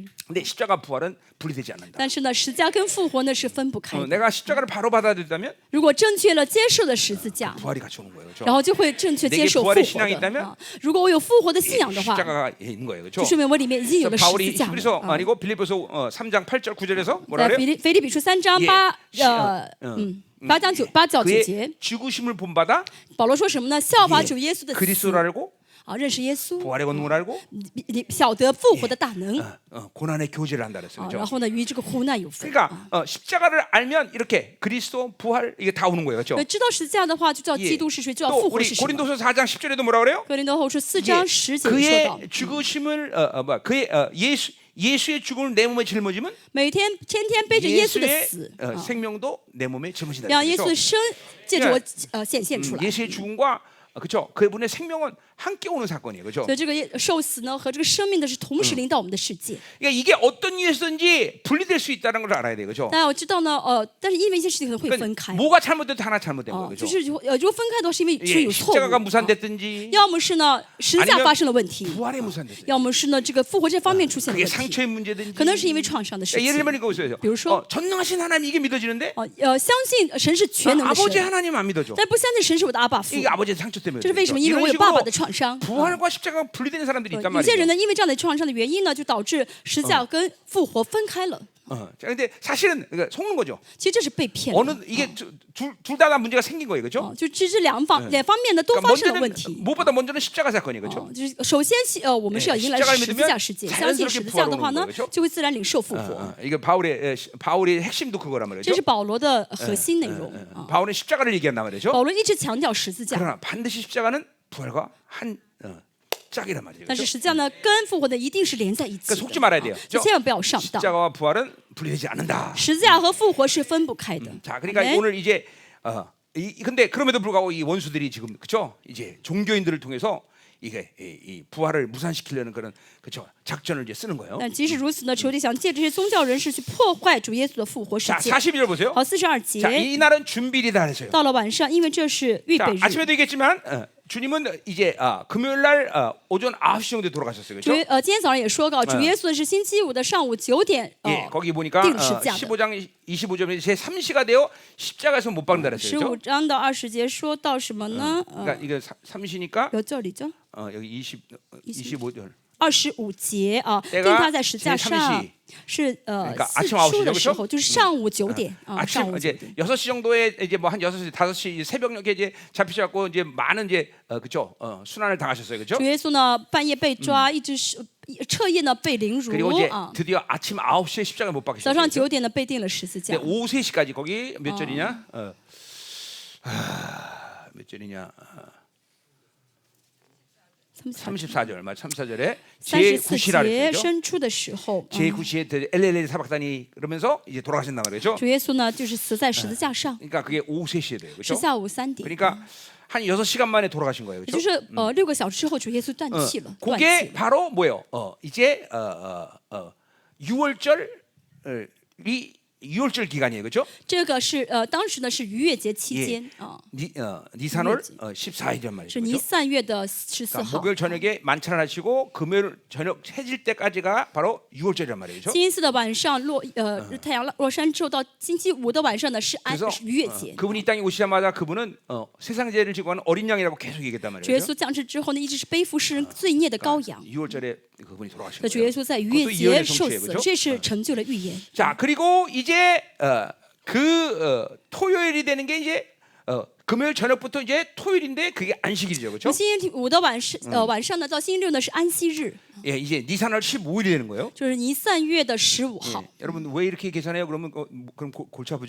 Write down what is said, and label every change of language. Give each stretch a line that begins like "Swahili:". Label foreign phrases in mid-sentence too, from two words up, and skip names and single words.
Korean: 근데 십자가 부활은 분리되지 않는다.
Chinese: 但是呢，十字架跟复活呢是分不开的。
Korean: 내가 십자가를 바로 받아들였다면
Chinese: 如果正确了接受了十字架，
Korean: 부활이 같이 오는 거예요.
Chinese: 然
Korean: 그렇죠?
Chinese: 后就会正确接受复
Korean: 내게부활의
Chinese: 活
Korean: 신앙이
Chinese: 的
Korean: 있다면
Chinese: 啊。如果我有复活的信仰的话，
Korean: 십자가가 있는 거예요.
Chinese: 就
Korean: 그렇죠?
Chinese: 说明我里面已经有了十
Korean: 바울이
Chinese: 字架
Korean: 히브리서
Chinese: 了。啊
Korean: 아니고 빌립보서 3장 8절 9절에서 뭐라
Chinese: 在
Korean: 그래요?
Chinese: 腓立比书3章
Korean: 예
Chinese: 8 节，
Korean: 그의 죽으심을 본받아
Chinese: 保罗说什么呢？效法
Korean: 예
Chinese: 主耶稣的死
Korean: 그리스도를 알고
Chinese: 啊，认识耶稣，
Korean: 부활의 권능을 알고
Chinese: 你晓得复活的大能
Korean: 고난의 교제를 한다 그랬어요.
Chinese: 啊，
Korean: 그렇죠?
Chinese: 然后呢与这个苦难有分。
Korean: 그러니까 십자가를 알면 이렇게 그리스도 부활 이게 다 오는 거예요. 그렇죠?
Chinese: 对，知道十字架的话，就知道
Korean: 예
Chinese: 基督是谁，知道
Korean: 또
Chinese: 复活
Korean: 우리
Chinese: 是什么。
Korean: 고린도서 4장 10절에도 뭐라 그래요?
Chinese: 哥林多后书4
Korean: 예,
Chinese: 章10节说到，
Korean: 그의 죽으심을 그의 예수의 죽음을 내 몸에 짊어지면
Chinese: 每天天天背着耶稣的
Korean: 예수의
Chinese: 死，
Korean: 생명도 내 몸에 짊어진다.
Chinese: 让耶稣的
Korean: 그렇죠?
Chinese: 生借着我显现出来。
Korean: 예수의 죽음과 그렇죠? 그분의 생명은 함께 오는 사건이에요. 그렇죠?
Chinese: 所以这个受死呢和这个生命的是同时临到我们的世界。
Korean: 그러니까 이게 어떤 이유에서든지 분리될 수 있다는 걸 알아야 돼요. 그렇죠?
Chinese: 大家要知道呢，但是因为一些事情可能会分
Korean: 그러니까
Chinese: 开，
Korean: 뭐가 잘못돼도 하나 잘못된 거예요.
Chinese: 就
Korean: 그렇죠?
Chinese: 是如果分开的话，是因为是
Korean: 예,
Chinese: 有错误，
Korean: 십자가가 무산됐든지
Chinese: 要么是呢十字架发生了问题，
Korean: 부활에 무산됐어요.
Chinese: 要么是呢这个复活这方面出现了
Korean: 그게
Chinese: 问题，
Korean: 상처의 문제든지
Chinese: 可能是因为创伤的事
Korean: 예를
Chinese: 情。
Korean: 들면 이거 보세요.
Chinese: 比如说
Korean: 전능하신 하나님 이게 믿어지는데
Chinese: 相信神是全能的
Korean: 아버지
Chinese: 神，
Korean: 하나님 안 믿어져.
Chinese: 但不相信神是我的阿爸父，
Korean: 이게 아버지의 상처 때문에.
Chinese: 这是为什么？
Korean: 그렇죠?
Chinese: 因为
Korean: 이런
Chinese: 我有爸爸
Korean: 식으로
Chinese: 的创伤。
Korean: 부활과 십자가가 분리되는 사람들이 있단
Chinese: 有些
Korean: 말이에요.
Chinese: 人呢，因为这样的创伤的原因呢，就导致十字架跟复活分开了。
Korean: 자, 근데 사실은 그러니까 속는 거죠.
Chinese: 其实这是被骗的。
Korean: 어느 이게 둘 다 문제가 생긴 거예요, 그렇죠?
Chinese: 就这两方面呢都
Korean: 그러니까
Chinese: 发生了问
Korean: 먼저는
Chinese: 题。
Korean: 무엇보다 먼저는 십자가 사건이에요, 그렇죠?
Chinese: 就是首先我们是要迎来十字架世界，相信十字架的话呢，就会自然领受复活。
Korean: 이거 바울의 핵심도 그거란 말이죠.
Chinese: 这是保罗的核心内容。
Korean: 바울은 십자가를 얘기한단 말이죠.
Chinese: 保罗一直强调十字架，
Korean: 그러나 반드시 십자가는 부활과 한 짝이란 말이죠.
Chinese: 但是
Korean: 그렇죠?
Chinese: 十字架呢跟复活的一定是连在一起
Korean: 그러니까 속지 말아야 돼요.
Chinese: 的，千万不要上当。
Korean: 십자가와 부활은 분리되지 않는다.
Chinese: 十字架和复活是分不开的。
Korean: 자, 그러니까 아멘. 오늘 이제 근데 그럼에도 불구하고 이 원수들이 지금 그렇죠? 이제 종교인들을 통해서 이게 이 부활을 무산시키려는 그런 그렇죠? 작전을 이제 쓰는 거예요.
Chinese: 但即使如此呢，仇敌想借这些宗教人士去破坏主耶稣的复活世
Korean: 자,
Chinese: 界。
Korean: 42절 보세요.
Chinese: 好，42
Korean: 자,
Chinese: 节，
Korean: 이 날은 준비리다 그랬어요.
Chinese: 到了晚上，因为这是预
Korean: 자,
Chinese: 备日。
Korean: 아침에도 얘기했지만 주님은 이제 금요일 날 오전 9시 정도에 돌아가셨어요.
Chinese: 主
Korean: 그렇죠?
Chinese: 今天早上也说到，主耶稣是星期五的上午9点
Korean: 예, 거기 보니까
Chinese: 定十字架的。
Korean: 15장 25절에 제 3시가 되어 십자가에서 못 박는다 그랬어요.
Chinese: 15
Korean: 그렇죠?
Chinese: 章到20节说到什么呢？
Korean: 그러니까 이거 3시니까
Chinese: 有这里就
Korean: 여기 25절.
Chinese: 25 节啊，
Korean: 내가
Chinese: 定他在十字架
Korean: 제
Chinese: 上
Korean: 3시
Chinese: 是
Korean: 그러니까
Chinese: 四
Korean: 아침 9시
Chinese: 书的
Korean: 죠
Chinese: 时候，就是上午9点啊，上
Korean: 아침
Chinese: 午9
Korean: 이제
Chinese: 点。
Korean: 6시 정도에 이제 뭐 한 6시, 5시 새벽녘에 이제 잡히셔갖고 이제 많은 이제 그죠 순환을 당하셨어요, 그죠?
Chinese: 主耶稣呢半夜被抓，一直是彻夜呢被凌辱
Korean: 그리고 이제
Chinese: 啊，
Korean: 드디어 아침 9시에 십자가 못
Chinese: 早
Korean: 박히셨어요.
Chinese: 上
Korean: 그죠?
Chinese: 9 点呢被定了十字架
Korean: 근데 。 오후 3시까지 거기 몇 절이냐? 몇 절이냐? 34절, 말 34절에
Chinese: 34
Korean: 제9시라
Chinese: 节
Korean: 그랬죠.
Chinese: 生出的时候，
Korean: 제9시에 엘레레 사박단이 그러면서 이제 돌아가신단 말이죠.
Chinese: 主耶稣呢就是死在十字架上，
Korean: 그러니까 그게 오후 3시에 돼요.
Chinese: 是
Korean: 그렇죠?
Chinese: 下午3点，
Korean: 그러니까 한 6시간 만에 돌아가신 거예요.
Chinese: 也就
Korean: 그렇죠?
Chinese: 是6个小时之后，主耶稣断气了，断气
Korean: 그게
Chinese: 了。
Korean: 바로 뭐예요? 이제 6월절이 6월절 기간이에요, 그렇죠?
Chinese: 这个是当时呢是逾越节期间啊，
Korean: 니산월 14일이란 말이죠.
Chinese: 是尼
Korean: 그렇죠?
Chinese: 散月的14
Korean: 그러니까
Chinese: 号。
Korean: 목요일 저녁에 만찬을 하시고 금요일 저녁 해질 때까지가 바로 6월절이란 말이죠.
Chinese: 星期四的晚上太阳落山之后，到星期五的晚上呢是
Korean: 그래서
Chinese: 逾越节。
Korean: 그분이 이 땅에 오시자마자 그분은 세상 죄를 지고 하는 어린 양이라고 계속 얘기했단
Chinese: 主耶
Korean: 말이죠.
Chinese: 稣降世之后呢，一直是背负世人罪孽的羔羊。
Korean: 6월절에 그분이 돌아가신
Chinese: 那主耶
Korean: 거예요.
Chinese: 稣在逾越
Korean: 그것도
Chinese: 节
Korean: 예언의
Chinese: 受
Korean: 성취예요,
Chinese: 死，
Korean: 그렇죠?
Chinese: 这是成就了预言。
Korean: 자, 그리고 이제 토요일이 되는 게 이제 금요일 저녁부터 이제 토요일인데 그게 안식일이죠, 그렇죠?
Chinese: 星期五的晚上呢，到星期六呢是安息日，
Korean: 예, 이제 니산월 15일이 되는 거예요.
Chinese: 就是尼散月的15号。
Korean: 여러분 왜 이렇게 계산해요? 그러면 그럼 골치 아프죠,